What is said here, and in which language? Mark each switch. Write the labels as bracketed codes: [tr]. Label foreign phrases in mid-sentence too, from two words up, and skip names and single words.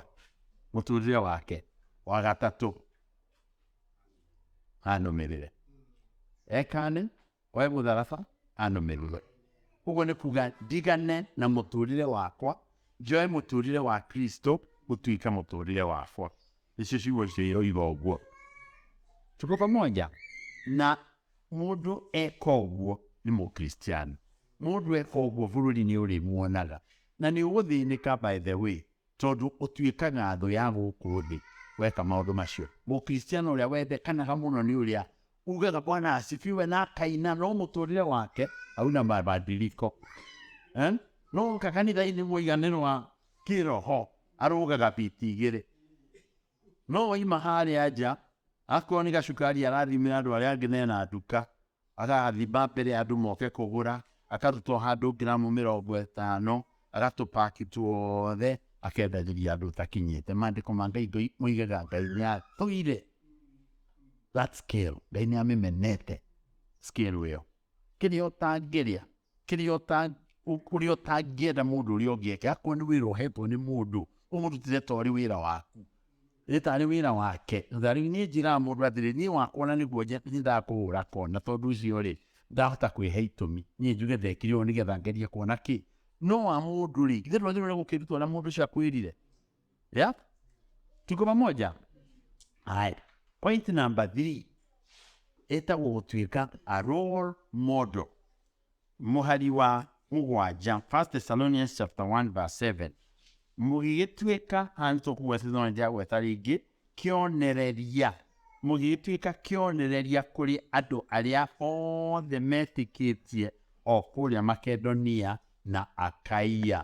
[ki] Mũtũũrĩre wake. Wa gatatũ, anũmĩrĩre. Ekane, oe mũtharaba, anũmĩrĩre. Ũguo nĩ kuga ndigane na mũtũũrĩre wakwa, njoe mũtũũrĩre wa Kristo gũtuĩka mũtũũrĩre wakwa. Icio ciugo ciroiga ũguo. [sw] Tuko pamoja? [ki] Na mũndũ eka ũguo nĩ mũkristiano. Mũndũ eka ũguo bũrũri-inĩ ũrĩmuonaga. Na nĩ ũgũthĩnĩka, [en] by the way, [ki] tondũ ũtuĩkaga thũ ya gũkũ thĩ weka maũndũ macio. Mũkristiano ũrĩa wendekanaga mũno nĩ ũrĩa ugaga [sw] Bwana asifiwe [ki] na akaina, no mũtũũrĩre wake [sw] hauna mabadiliko. [ki] No ũka kanitha-inĩ mũiganĩro wa kĩroho arũgaga biti 2. No oima harĩa nja, akorwo nĩ gacukari arathimĩra andũ arĩa angĩ mena nduka, agathima mbere andũ moke kũgũra, akarutwo handũ gramu 50, agatũpaki tuothe, akendagĩria andũ utakinyĩte. Maandĩko ma Ngai moigaga Ngai nĩ athũire [en] that scale. [ki] Ngai nĩ amĩmenete scale ĩyo. Kĩrĩa ũtangĩrĩa, kĩrĩa ũtangĩenda mũndũ ũrĩa ũngĩ eke, akorwo nĩ wĩra ũhetwo nĩ mũndũ, ũmũrutĩre ta ũrĩ wĩra waku. Nĩ tarĩ wĩra wake. Rĩu niĩ njĩraga mũndũ atĩrĩ, niĩ wakwa na nĩguo nyendaga kũhũra kona, tondũ ũcio-rĩ ndahota kwĩhe itũmi. Niĩ njuge ndekire ũũ nĩgetha ngerie kuona kĩ. No wa mũndũ-rĩ, githĩ ndwagĩrĩirwo gũkĩrutwo na mũndũ ũcio akwĩrire? [sw] Tuko pamoja? Haya. [en] Point number 3 [ki] ĩtagwo gũtuĩka [en] a role model. [ki] Mũhari wa 7, 1 [en] Thessalonians chapter [ki] 1:7. Mũgĩgĩtuĩka, hana tũkuga Thessalonians gweta rĩngĩ, kĩonereria. Mũgĩgĩtuĩka kĩonereria kũrĩ andũ arĩa othe metĩkĩtie o kũrĩa Makedonia na Akaia.